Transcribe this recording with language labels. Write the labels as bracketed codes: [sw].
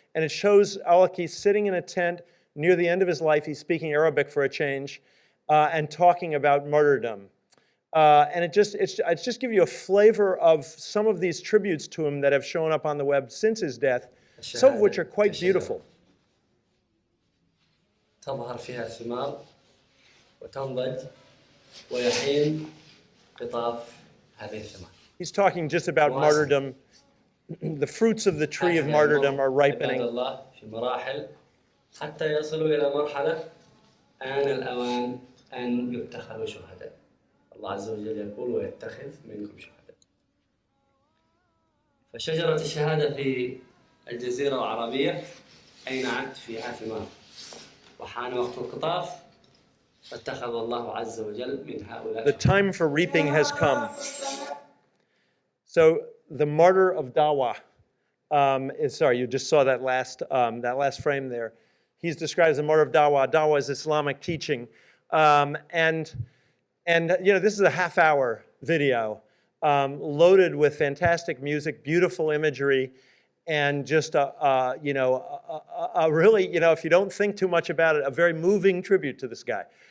[en] And it shows Awlaki sitting in a tent near the end of his life. He's speaking Arabic for a change and talking about martyrdom. And it's just give you a flavor of some of these tributes to him that have shown up on the web since his death, some of which are quite beautiful. [ar] تظهر فيها الثمار وتنضج ويحين قطاف هذه الثمار. [en] He's talking just about Wow. martyrdom. The fruits of the tree of martyrdom are [ar] عباد [en] ripening. [ar] الله في مراحل حتى يصلوا إلى مرحلة آن الأوان أن يتخذوا شهداء. الله عز وجل يقول ويتخذ منكم شهداء. فشجرة الشهادة في الجزيرة العربية أينعت فيها ثمار، وحان وقت القطاف فاتخذ الله عز وجل من هؤلاء. [en] The time for reaping has come. So the martyr of Dawah is, sorry, you just saw that last frame there. He's described as the martyr of Dawah. Dawah is Islamic teaching. And you know, this is a half-hour video loaded with fantastic music, beautiful imagery, and just a really, you know, if you don't think too much about it, a very moving tribute to this guy.